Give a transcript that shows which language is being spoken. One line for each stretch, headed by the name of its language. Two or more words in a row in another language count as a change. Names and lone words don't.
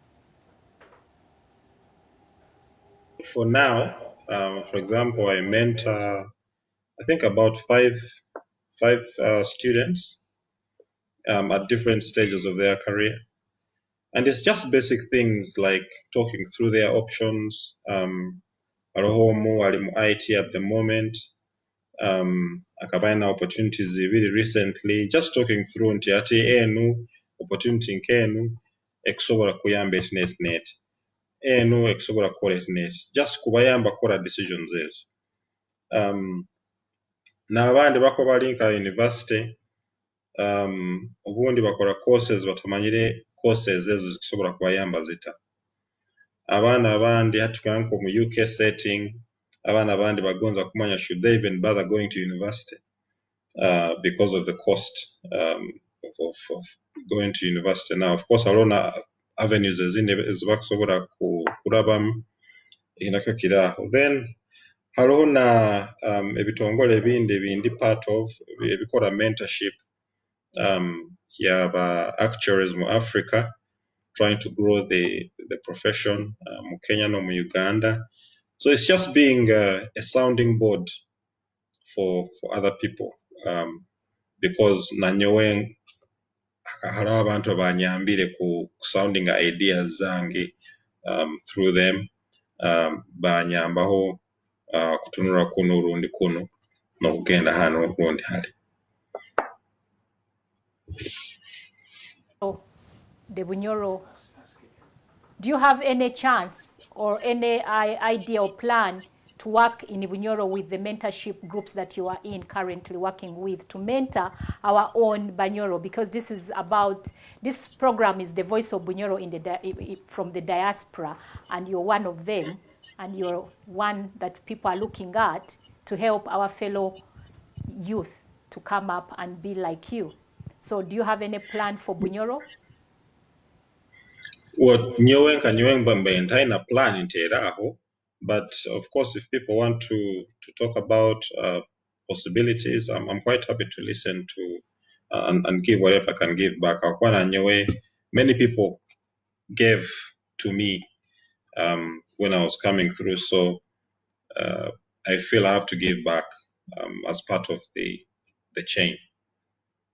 English: For now, for example, I mentor, I think about five students at different stages of their career. And it's just basic things like talking through their options.
Nyoro: Arohomu alimu IT
English: at the moment. Akabaina opportunities really recently. Just talking through
Nyoro: nti ati enu opportunity nkenu ekusobola kuyamba net. Enu ekusobola kukola net. Just kubayamba kola decisions ezo. N'abandi bako bali nka university. Obundi bakola courses batamanyire courses ezo zikusobola kubayamba zita. Abaana abandi hatukanka mu UK setting, abaana abandi bagonza kumanya
English: should they even bother going to university because of the cost of going to university. Now, of course,
Nyoro: alona avenues ezibakusobola kulabamu inako kiraho. Then haliho na ebitongole ebindi
English: part of
Nyoro: ebikola mentorship yaba actuaries mu Africa,
English: trying to grow the profession
Nyoro: mu Kenya no mu Uganda.
English: So it's just being a sounding board for other people, because
Nyoro: nanyowe haliwo abantu banyambire ku
English: sounding ideas zange through them,
Nyoro: banyambaho kutunula kuno urundi kuno n'okugenda hano okundi hali.
English: The Bunyoro, do you have any chance or any idea or plan to work in Bunyoro with the mentorship groups that you are currently working with to mentor our own Bunyoro? Because this program is the voice of Bunyoro from the diaspora, and you're one of them, and you're one that people are looking at to help our fellow youth to come up and be like you. So do you have any plan for Bunyoro?
Nyoro: Well, nyowe mbamba ina plan interaho,
English: but of course if people want to talk about possibilities, I'm quite happy to listen to and give whatever I can give back.
Nyoro: Akwana nyowe,
English: many people gave to me when I was coming through, so I feel I have to give back as part of the chain.